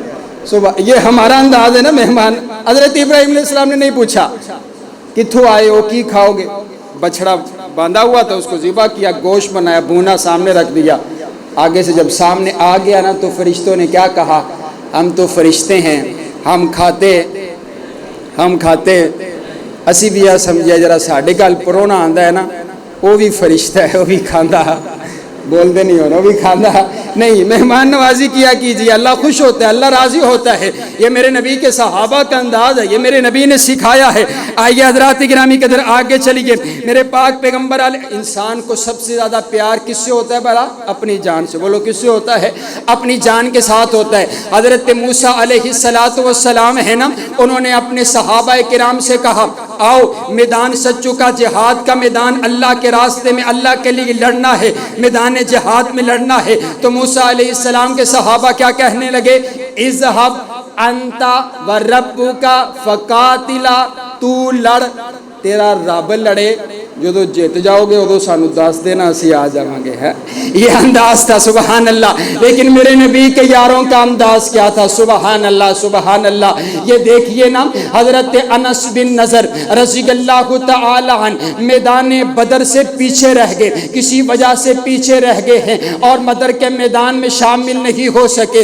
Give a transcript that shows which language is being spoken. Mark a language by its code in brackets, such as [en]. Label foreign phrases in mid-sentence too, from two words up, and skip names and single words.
[ur] یہ ہمارا انداز ہے نا مہمان۔ حضرت ابراہیم علیہ السلام نے نہیں پوچھا [pa] کتھوں آئے ہو، کی کھاؤ گے؟ [ur] بچڑا باندھا ہوا تھا، اس کو ذبح کیا، گوشت بنایا، بھونا سامنے رکھ دیا۔ آگے سے جب سامنے آ گیا نا تو فرشتوں نے کیا کہا؟ ہم تو فرشتے ہیں، ہم کھاتے [pa] اسی بھی یہ سمجھیا جرا ساڈے گل پرونا آندا ہے نا وہ بھی فرشتہ ہے, وہ بھی کھاندا, بولتے نہیں ہونا, وہ بھی کھانا نہیں. [ur] مہمان نوازی کیا کیجیے, اللہ خوش ہوتا ہے, اللہ راضی ہوتا ہے. یہ میرے نبی کے صحابہ کا انداز ہے, یہ میرے نبی نے سکھایا ہے. آئیے حضرات گرامی قدر آگے چلیے. میرے پاک پیغمبر علیہ, انسان کو سب سے زیادہ پیار کس سے ہوتا ہے بھلا؟ اپنی جان سے. بولو کس سے ہوتا ہے؟ اپنی جان کے ساتھ ہوتا ہے. حضرت موسیٰ علیہ السلام ہے نا, انہوں نے اپنے صحابہ کرام سے کہا آؤ میدان سچوں کا, جہاد کا میدان, اللہ کے راستے میں اللہ کے لیے لڑنا ہے, میدان جہاد میں لڑنا ہے. تو موسیٰ علیہ السلام کے صحابہ کیا کہنے لگے؟ [ar] اذهب انت وربک فقاتلا, [pa] تو لڑ, تیرا رب لڑے, جدو جیت جاؤ گے ادو سانو دس دینا, اسی آ جاؤں گے. [ur] ہے یہ انداز تھا, سبحان اللہ. لیکن میرے نبی کے یاروں کا انداز کیا تھا؟ سبحان اللہ, سبحان اللہ. یہ دیکھیے نا, حضرت انس بن نضر رضی اللہ تعالی عنہ میدان بدر سے پیچھے رہ گئے, کسی وجہ سے پیچھے رہ گئے ہیں اور بدر کے میدان میں شامل نہیں ہو سکے.